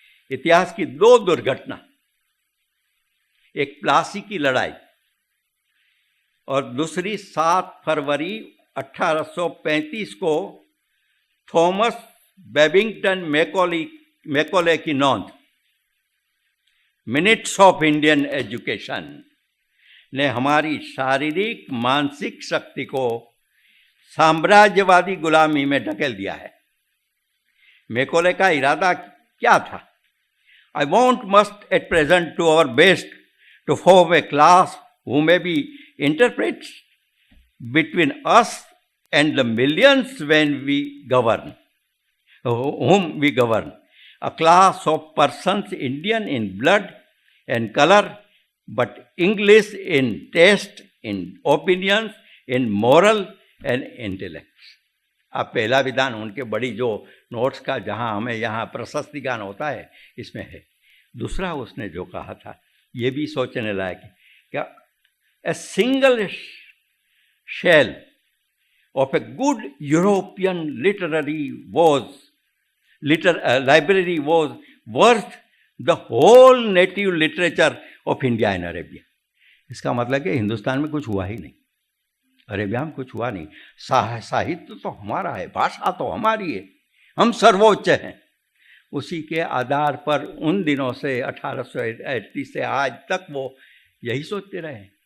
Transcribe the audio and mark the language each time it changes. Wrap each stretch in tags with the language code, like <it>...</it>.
<hi>इतिहास की 2 दुर्घटना, एक प्लासी की लड़ाई और दूसरी 7 फरवरी 1835 को थॉमस बेबिंगटन मैकॉले की नोंद, मिनट्स ऑफ इंडियन एजुकेशन, ने हमारी शारीरिक मानसिक शक्ति को साम्राज्यवादी गुलामी में ढकेल दिया है। मैकॉले का इरादा क्या था?</hi> <en>I must at present do our best to form a class who may be interpreters between us and the millions when we govern, whom we govern. A class of persons Indian in blood and color, but English in taste, in opinions, in moral and intellect.</en> <hi>अब पहला विधान उनके बड़ी जो notes का, जहाँ हमें यहाँ प्रशस्ति गान होता है, इसमें है। दूसरा उसने जो कहा था ये भी सोचने लायक है। क्या</hi> <en>a single shell of a good European library was worth the whole native literature of India and Arabia.</en> <hi>इसका मतलब कि हिंदुस्तान में कुछ हुआ ही नहीं, अरेबिया में कुछ हुआ नहीं। साहित्य तो हमारा है, भाषा तो हमारी है, हम सर्वोच्च हैं। उसी के आधार पर उन दिनों से 1880 से आज तक वो यही सोचते रहे।</hi>